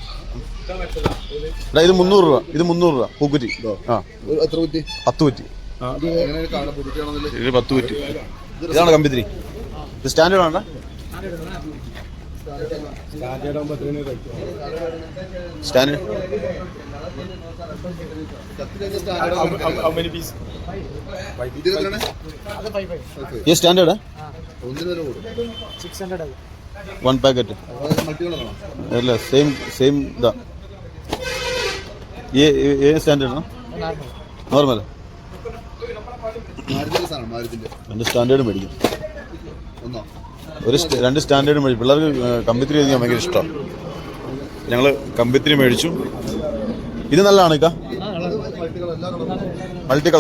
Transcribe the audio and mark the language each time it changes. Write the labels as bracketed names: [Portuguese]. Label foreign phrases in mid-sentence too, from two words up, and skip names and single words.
[Malayalam] ഇത് 300 രൂപ. ഇത് 300 രൂപ പൂക്കുറ്റി. ആ, 10 കുറ്റി. ഇത് 10 കുറ്റി. ഇതാണ് കമ്പിത്തിരി. ഇത് സ്റ്റാൻഡേർഡ് ആണോ? സ്റ്റാൻഡേർഡ് [Hindi] ये स्टैंडर्ड है 600 [English] one packet [Malayalam] अല്ല സെയിം ഇതാ. [Hindi] ये स्टैंडर्ड ना नॉर्मल [Malayalam] രണ്ട് സ്റ്റാൻഡേർഡ് മേടിക്കും. രണ്ട് സ്റ്റാൻഡേർഡ് മേടിക്കും. പിള്ളേർക്ക് കമ്പിത്തിരി കഴിക്കാൻ ഭയങ്കര ഇഷ്ടമാണ്. ഞങ്ങൾ കമ്പിത്തിരി മേടിച്ചു. ഇത് നല്ലതാണ് ഇക്ക, മൾട്ടി കളർ.